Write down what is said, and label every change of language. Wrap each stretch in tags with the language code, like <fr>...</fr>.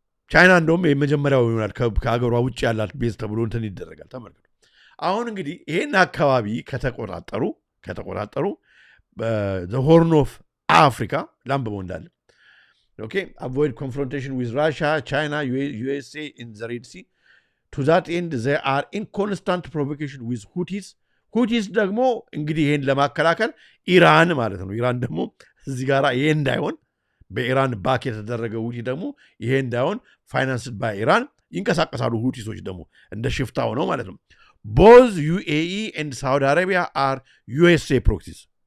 <am>ቻይና እንደውም የመጀመሪያው ይሆናል ከሀገሯ ውጭ ያላት ቤዝ ተብሎ እንትን ይደረጋል። ተመልከቱ። አሁን እንግዲህ ይህን አካባቢ ከተቆጣጠሩ ሆርን ኦፍ አፍሪካ ላምብበው እንዳለ</am> <en>Okay, avoid confrontation with Russia, China, USA in the Red Sea. To that end, they are in constant provocation with Houthis.</en> <am>Houthis ደግሞ እንግዲህ ይሄን ለማከላከል ኢራን ማለት ነው። ኢራን ደግሞ እዚህ ጋር ይሄ እንዳይሆን በኢራን ባክ የተደረገ ሁቲ ደግሞ ይሄ እንዳይሆን</am> <en>ፋይናንስድ ባይ</en> <am>ኢራን ይንቀሳቀሳሉ። ሁቲሶች ደግሞ እንደ ሽፍታ ሆነው ማለት ነው።</am> <en>Both UAE and Saudi Arabia are USA proxies.</en>